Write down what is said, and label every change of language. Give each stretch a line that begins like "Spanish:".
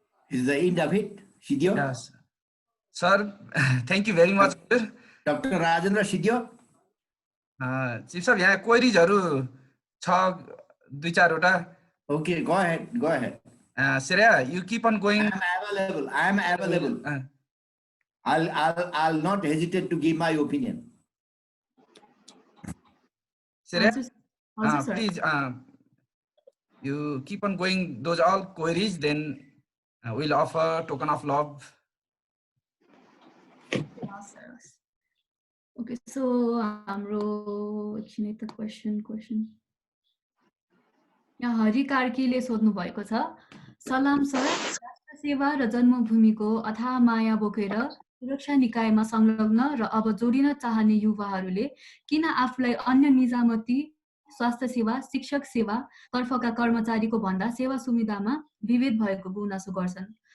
English: Is the end of it, Sidhyo? Yes. Sir, thank you very much. Dr. Rajendra Sidhyo? Chief sir,
Nepali: यहाँ क्वेरीजहरु छ दुई चारवटा.
English: Okay, go ahead. Shreya, you keep on going. I am available. I'll not hesitate to give my opinion. Shreya, please, you keep on going those all queries, then we'll offer token of love. Okay, so
Nepali: हाम्रो एकछिन त question यहाँ हरि कार्कीले सोध्नु भएको छ। सलाम sir, राष्ट्र सेवा र जन्मभूमिको अथाह माया बोकेर सुरक्षा निकायमा संलग्न र अब जोडिन चाहने युवाहरूले किन आफूलाई अन्य निजामती स्वास्थ्य सेवा शिक्षक सेवा तर्फका कर्मचारीको भन्दा सेवा सुविधामा विभेद भएको गुनासो गर्छन्?